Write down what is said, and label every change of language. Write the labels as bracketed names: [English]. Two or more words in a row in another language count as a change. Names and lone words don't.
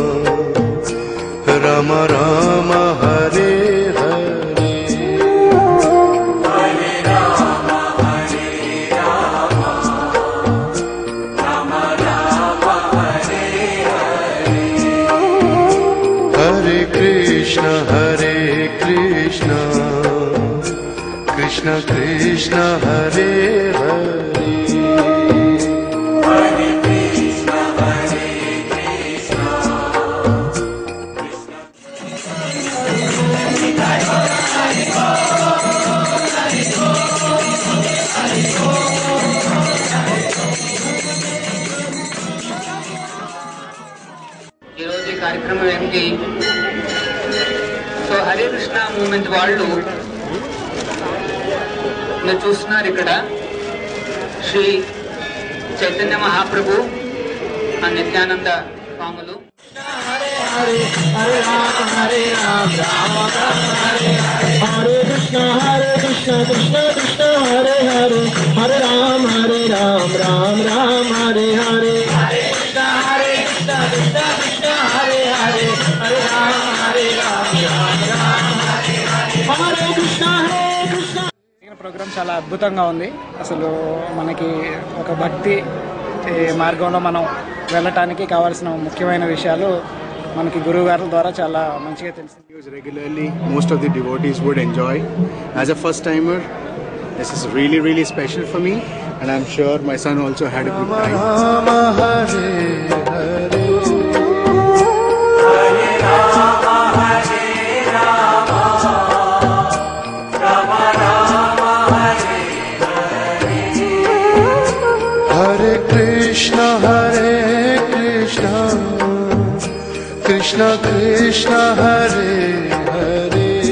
[Sanskrit] Rama Rama Hare Hare Krishna, Krishna Krishna Hare Hare, Hare Krishna Hare Krishna, [Telugu] ఈ రోజు ఈ కార్యక్రమం ఏంటి? సో హరే కృష్ణ మూవ్మెంట్ వాళ్ళు మీరు చూస్తున్నారు ఇక్కడ శ్రీ చైతన్య మహాప్రభు నిత్యానంద స్వాములు. [Sanskrit] హరే హరే హరే రామ హరే రామ రామ రామ హరే హరే కృష్ణ కృష్ణ కృష్ణ హరే హరే హరే రామ రామ రామ హరే హరే హరే కృష్ణ కృష్ణ కృష్ణ హరే హరే హరే రామ రామ రామ హరే హరే కృష్ణ కృష్ణ. [Telugu] ప్రోగ్రామ్ చాలా అద్భుతంగా ఉంది. అసలు మనకి ఒక భక్తి మార్గంలో మనం వెళ్ళటానికి కావాల్సిన ముఖ్యమైన విషయాలు మనకి గురువు గారి ద్వారా చాలా మంచిగా తెలిసింది. [English] Regularly, most of the devotees would enjoy. As a first timer, this is really, really special for me, and I'm sure my son also had a good time. [Sanskrit] Rama Hare Hare, Hare Krishna Hare Krishna, Krishna Krishna Hare Hare,